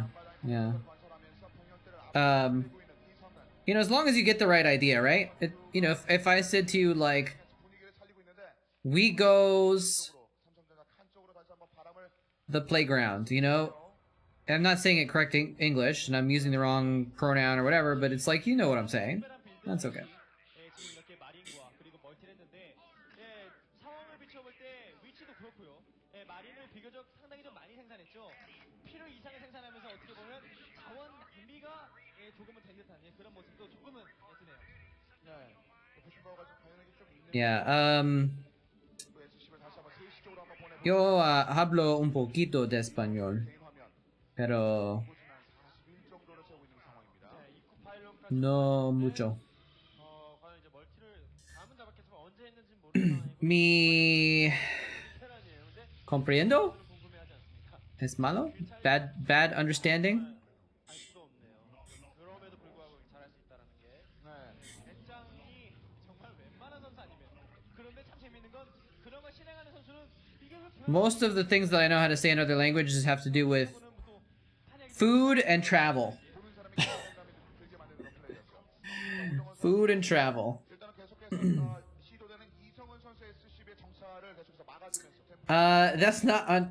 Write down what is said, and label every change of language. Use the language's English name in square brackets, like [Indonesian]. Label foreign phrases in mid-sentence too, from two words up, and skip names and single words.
[English] You know, as long as you get the right idea, right? You know, if I said to you, like, we goes the playground, you know? I'm not saying it correct English, and I'm using the wrong pronoun or whatever, but it's like, you know what I'm saying. That's okay. [Korean] 지금 이렇게 마린과 그리고 멀티를 했는데 상황을 비춰볼 때 위치도 그렇고요. 마린을 비교적 상당히 좀 많이 생산했죠. 필요 이상을 생산하면서 어떻게 보면 자원 낭비가 조금은 된 듯한 그런 모습도 조금은 드네요. [Spanish] Yeah, yo hablo un poquito de español, pero no mucho. [Korean] 과연 이제 멀티를 감은 잡았겠지만 언제 했는지 모르는 [Spanish] Mi [Korean] 테란이에요. 근데 [Spanish] comprendo [Korean] 궁금해하지 않습니다. [Spanish] es malo, [English] bad understanding. [Korean] 알 수도 없네요. 그럼에도 불구하고 잘할 수 있다라는 게 배짱이 정말 웬만한 선수 아니면 그런데 참 재밌는 건 그런 걸 실행하는 선수는 이게 왜 [English] Most of the things that I know how to say in other languages have to do with food and travel. Food and travel. That's not on.